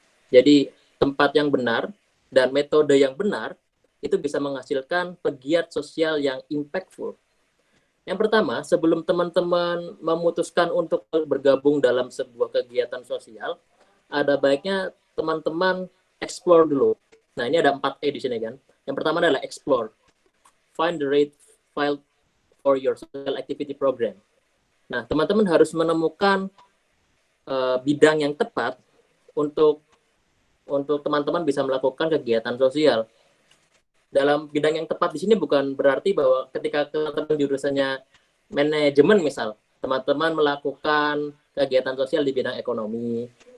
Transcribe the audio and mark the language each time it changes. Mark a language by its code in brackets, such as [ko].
[id] Jadi tempat yang benar dan metode yang benar itu bisa menghasilkan pegiat sosial yang impactful. Yang pertama, sebelum teman-teman memutuskan untuk bergabung dalam sebuah kegiatan sosial, ada baiknya teman-teman explore dulu. Nah, ini ada 4E di sini kan. Yang pertama adalah explore. [en] Find the right file for your social activity program. [id] Nah, teman-teman harus menemukan bidang yang tepat untuk teman-teman bisa melakukan kegiatan sosial. Dalam bidang yang tepat di sini bukan berarti bahwa ketika teman-teman jurusannya manajemen misal, teman-teman melakukan kegiatan sosial di bidang ekonomi.